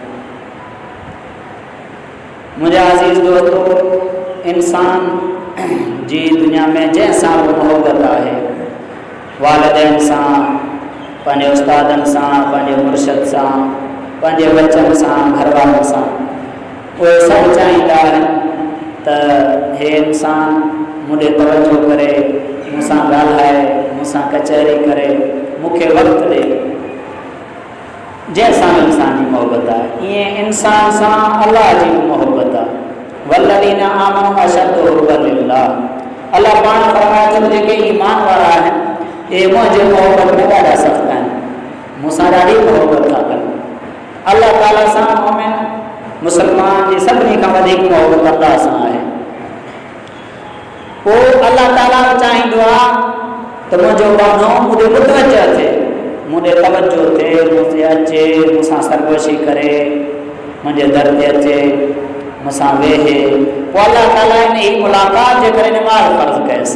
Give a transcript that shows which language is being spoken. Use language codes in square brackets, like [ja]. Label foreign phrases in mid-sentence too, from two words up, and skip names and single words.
[sd] मुंहिंजा अज़ीज़ दोस्तों, इंसान जी दुनिया में जंहिंसां बि मोहबत आहे, वालिदैन सां, पंहिंजे उस्तादनि सां, पंहिंजे मुर्शिद सां, पंहिंजे बचनि सां, घरवारनि सां, उहे सभु चाहींदा आहिनि त हे इंसान मूंॾे तवजो करे, मूंसां ॻाल्हाए, मूंसां कचहरी करे, मूंखे वक़्तु ॾे। जंहिंसां इंसान जी मोहबत आहे, ईअं इंसान सां अलाह जी बि मोहबत आहे। [ar] والذين آمنوا أشد حبا لله. [sd] अलाह पाण फरमाए थो जेके ईमान वारा आहिनि इहे मुंहिंजे मोहबत में ॾाढा सख़्तु आहिनि, मूंसां ॾाढी मोहबत था कनि। अलाह ताला सां मोमिन मुस्लमान जी सभिनी खां वधीक मोहबत अलाह सां आहे। पोइ अलाह ताला चाहींदो आहे त मुंहिंजो बानो मूंखे मुतवजह थिए, मूंॾे तवजो थिए, मूंखे अचे, मूंसां सरगोशी करे, मुझे दर ते अचे मूंसां वेहे पोइ अल्लाह ताला इन ही मुलाक़ात जे करे नमाज़ फ़र्ज़ कयसि।